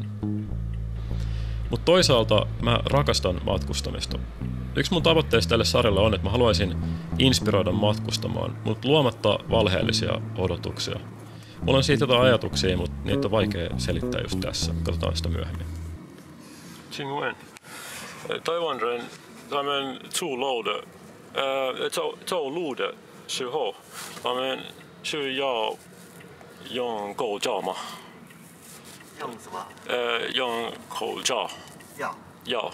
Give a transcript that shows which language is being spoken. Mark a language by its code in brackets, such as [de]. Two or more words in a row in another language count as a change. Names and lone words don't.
[fi] Mutta toisaalta mä rakastan matkustamista. Yksi mun tavoitteista tälle sarjalle on, että mä haluaisin inspiroida matkustamaan, mutta luomatta valheellisia odotuksia. Mulla on siitä jotain ajatuksia, mutta niitä on vaikea selittää just tässä. Katsotaan sitä myöhemmin. [zh] Qingwen, Taiwan人他们出路的走路的时候，他们是要用口罩吗？用什么？用口罩。要。